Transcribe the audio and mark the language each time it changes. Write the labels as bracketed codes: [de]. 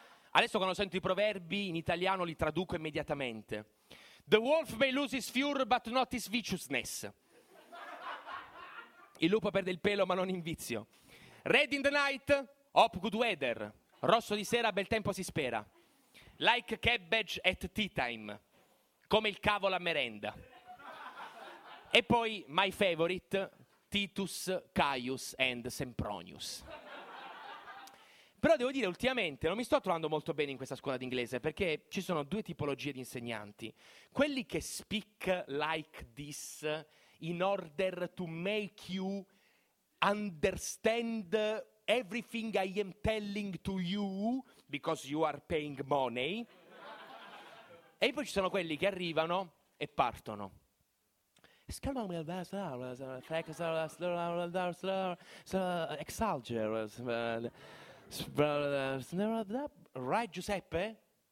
[it] Adesso quando sento i proverbi in italiano li traduco immediatamente. [en] The wolf may lose his fur but not his viciousness. [it] Il lupo perde il pelo ma non in vizio. [en] Red in the night, hope good weather. [it] Rosso di sera, bel tempo si spera. [en] Like cabbage at tea time. [it] Come il cavolo a merenda. E poi, [en] my favorite, [it] Titus, Caius and Sempronius. Però devo dire, ultimamente, non mi sto trovando molto bene in questa scuola d'inglese, perché ci sono due tipologie di insegnanti. Quelli che [en] speak like this in order to make you understand everything I am telling to you, because you are paying money. [it] E poi ci sono quelli che arrivano e partono. [en] Right, Giuseppe?